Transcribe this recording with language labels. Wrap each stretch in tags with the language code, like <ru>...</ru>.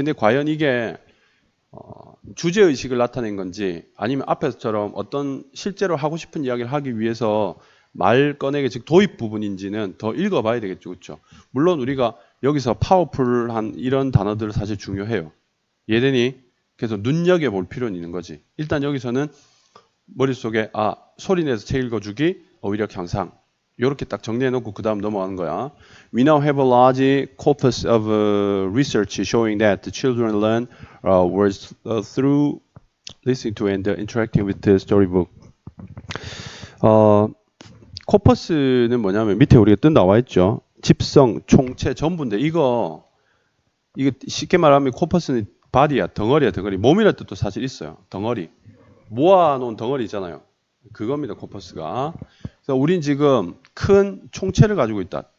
<ko>근데 과연 이게 주제의식을 나타낸 건지 아니면 앞에서처럼 어떤 실제로 하고 싶은 이야기를 하기 위해서 말 꺼내기 즉 도입 부분인지는 더 읽어봐야 되겠죠. 그렇죠? 물론 우리가 여기서 파워풀한 이런 단어들 사실 중요해요. 이해되니? 그래서 눈여겨볼 필요는 있는 거지. 일단 여기서는 머릿속에 소리내서 책 읽어주기, 어휘력 향상 이렇게 딱 정리해놓고 그 다음 넘어가는 거야.</ko> <en>We now have a large corpus of research showing that the children learn words through listening to and interacting with the storybook.</en> <ko>코퍼스는 뭐냐면 밑에 우리가 뜻 나와 있죠. 집성, 총체, 전부인데 이거 쉽게 말하면 코퍼스는 바디야, 덩어리야, 덩어리. 몸이라는 뜻도 사실 있어요. 덩어리. 모아놓은 덩어리 있잖아요. 그겁니다, 코퍼스가. 그래서 우린 지금 큰 총체를 가지고 있다.</ko>